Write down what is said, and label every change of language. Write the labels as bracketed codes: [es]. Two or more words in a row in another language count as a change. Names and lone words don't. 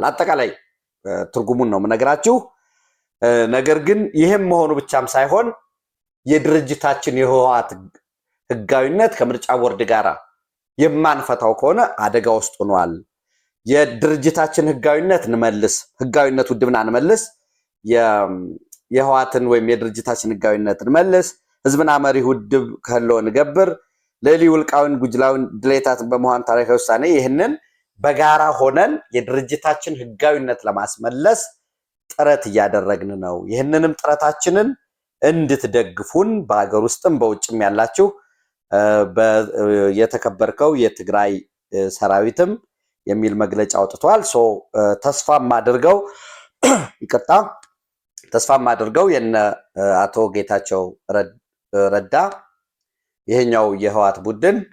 [am] አጠቃላይ ትርጉሙን ነው የምነግራችሁ። ነገር ግን ይህም መሆኑ ብቻም ሳይሆን የድርጅታችን የህወሓት ህጋዊነት ከምርጫ ቦርድ ጋር የማንፈታው ከሆነ አደጋ ውስጥ ሆኗል። የድርጅታችን ህጋዊነት እንመልስ፣ ህጋዊነት ውድብና እንመልስ፣ የህወሓትን ወይም የድርጅታችን ህጋዊነት እንመልስ፣ [ti] ህዝብና መሪ ውድብ ከህልዎ ንገብር፣ ለሊ ውልቃውን ጉጅላውን ድሌታት [am] በመሆን ታሪካዊ ውሳኔ ይህንን በጋራ ሆነን የድርጅታችን ህጋዊነት ለማስመለስ ጥረት እያደረግን ነው። ይህንንም ጥረታችንን እንድትደግፉን በአገር ውስጥም በውጭም ያላችሁ የተከበርከው የትግራይ ሰራዊትም የሚል መግለጫ አውጥቷል። ተስፋም አድርገው የነ አቶ ጌታቸው ረዳ ይሄኛው የህወሓት ቡድን